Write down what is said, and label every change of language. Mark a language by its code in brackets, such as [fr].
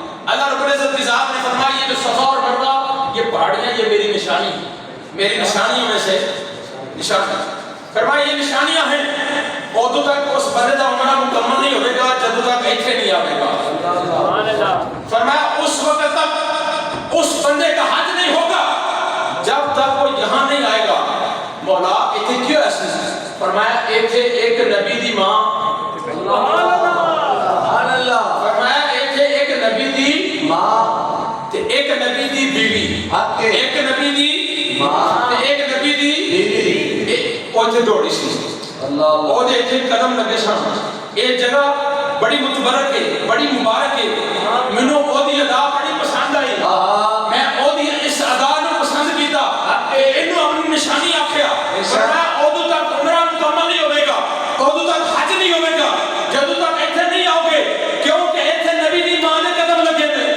[ur] اللہ رب العزت کی ذات نے فرمایا یہ جو صفا اور مروہ یہ پہاڑیاں یہ میری نشانی میری نشانیوں میں سے نشانی. [pa] فرمایا یہ نشانیاں ہیں ادو تک اس بندے کا عمرہ مکمل نہیں ہوئے گا جدو تک ایتھے نہیں آئے گا. [ur] فرمایا اس وقت تک اس بندے کا حج نہیں ہوگا جب تک وہ یہاں نہیں آئے گا. [pa] مولا ایتھے کیوں ایسے؟ فرمایا ایتھے ایک نبی دی ماں فرمایا ایتھے ایک نبی دی ماں تے ایک نبی دی بیوی ایک نبی دی ماں تے ایک نبی دی بیوی اوتھے دوڑی سی او دے ایتھے قدم لگے سن. [ur] یہ جگہ بڑی متبرک ہے بڑی مبارک ہے. [pa] مینوں او دی ادا بڑی پسند آئی میں او دی اس ادا نو پسند کیتا اینو اپنی نشانی آکھیا. فرمایا ادو تک عمرہ مکمل نہیں ہوئے گا ادو تک حج نہیں ہوئے گا جدو تک ایتھے نہیں آؤ گے کیونکہ ایتھے نبی دی ماں نے قدم لگے نے.